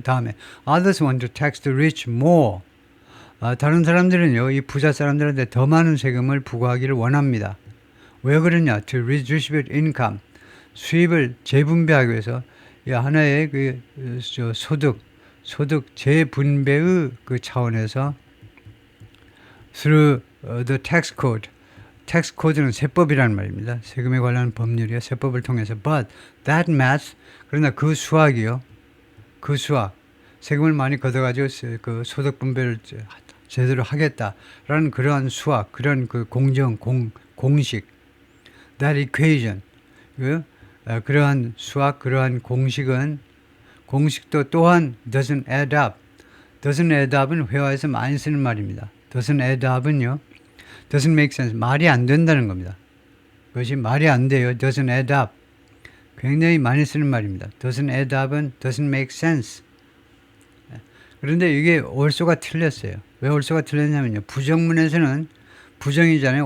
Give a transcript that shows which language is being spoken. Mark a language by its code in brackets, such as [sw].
[ko] 다음에 [en] others want to tax the rich more. [ko] 다른 사람들은요, 이 부자 사람들한테 더 많은 세금을 부과하기를 원합니다. 왜 그러냐? [en] To redistribute income. [ko] 수입을 재분배하기 위해서 하나의 소득 재분배의 그 차원에서 [en] through the tax code. [ko] tax code는 세법이라는 말입니다. 세금에 관한 법률이요. 세법을 통해서. [en] But that math, [ko] 그러나 그 수학이요. 그 수학. 세금을 많이 걷어가지고 그 소득 분배를 제대로 하겠다라는 그러한 수학, 그런 그 공식, [en] that equation, [ko] 그러한 수학, 그러한 공식도 또한 [en] doesn't add up. [ko] doesn't add up은 회화에서 많이 쓰는 말입니다. [en] doesn't add up은요, doesn't make sense. [ko] 말이 안 된다는 겁니다. 그것이 말이 안 돼요. [en] doesn't add up. [ko] 굉장히 많이 쓰는 말입니다. [en] doesn't add up은 doesn't make sense. [ko] 그런데 이게 올소가 틀렸어요. 왜 올소가 틀렸냐면요. 부정문에서는 부정이잖아요.